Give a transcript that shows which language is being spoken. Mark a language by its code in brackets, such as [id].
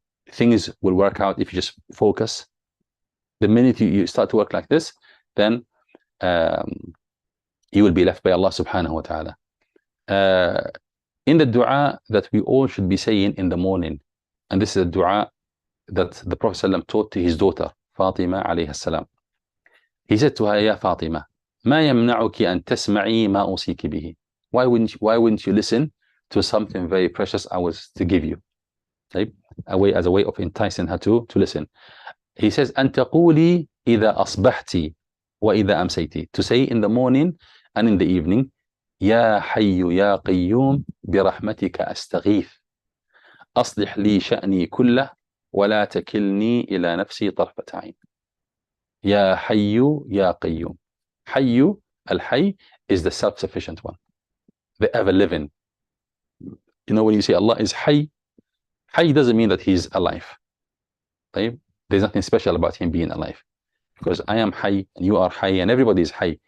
[en] Things will work out if you just focus. The minute you start to work like this, then you will be left by Allah subhanahu wa ta'ala. In the dua that we all should be saying in the morning, and this is a dua that the Prophet ﷺ taught to his daughter, Fatima alayhi salam. He said to her, [ar] Ya Fatima, ما يمنعك أن تسمعي ما أوصيك به. [en] Why wouldn't you listen to something very precious I was to give you? Right? As a way of enticing her to listen. He says, [ar] أن تقولي إذا أصبحتي وإذا أمسيتي. [en] To say in the morning and in the evening, [ar] يا حي يا قيوم برحمتك أستغيث أصلح لي شأني كله ولا تكلني إلى نفسي طرفة عين. يا حي يا قيوم. [en] حي, al-Hayy, is the self-sufficient one, the ever-living. When you say Allah is Hayy, Hayy doesn't mean that he's alive. Right? There's nothing special about him being alive, because I am Hayy and you are Hayy and everybody is Hayy.